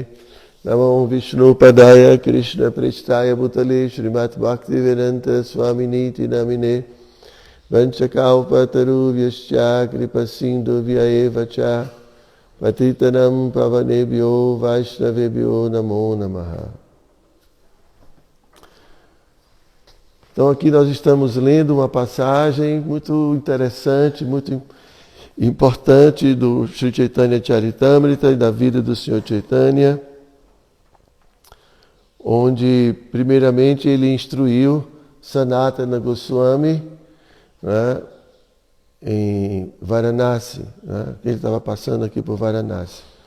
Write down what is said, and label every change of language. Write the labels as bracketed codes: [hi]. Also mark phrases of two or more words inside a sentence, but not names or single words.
[sa] Namo Vishnu Padaya Krishna Prestaya Bhutale Srimati Bhaktivedanta Swamini Iti Namine. Vanchakalpataru Vyascha Kripasindu Vyaeva Cha Patitanam Pavanebhyo Vaishnavebhyo Namo Namaha. [pt] Então aqui nós estamos lendo uma passagem muito interessante, muito importante do Sri Chaitanya Charitamrita e da vida do Sr. Chaitanya, onde primeiramente ele instruiu Sanatana Goswami, né, em Varanasi, né, ele estava passando aqui por Varanasi.